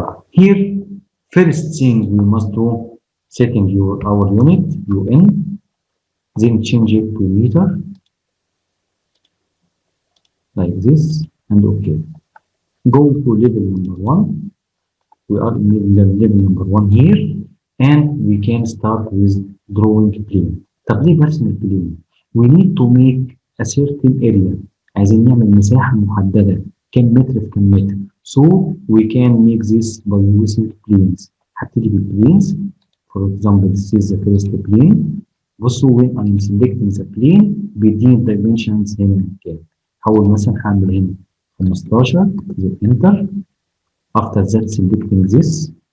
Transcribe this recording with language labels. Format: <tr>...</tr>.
<en>Here, first thing we must do, setting our unit, UN, then change it to meter, like this, and okay. Go to level number 1. We are in level number 1 here, and we can start with drawing plane.</en> <ar>طب ليه برسم البلين؟</ar> <en>We need to make a certain area.</en> <ar>عايزين نعمل مساحة محددة. كم متر في كم متر.</ar> <en>So we can make this by using planes.</en> <ar>هبتدي بالplanes.</ar> <en>For example, this is the first plane.</en> <ar>بصوا</ar> <en>when I'm selecting the plane</en> <ar>بيديني</ar> <en>dimensions</en> <ar>هنا كام. هحاول مثلا هعمل هنا 15 enter.</ar> <en>After that selecting this.</en>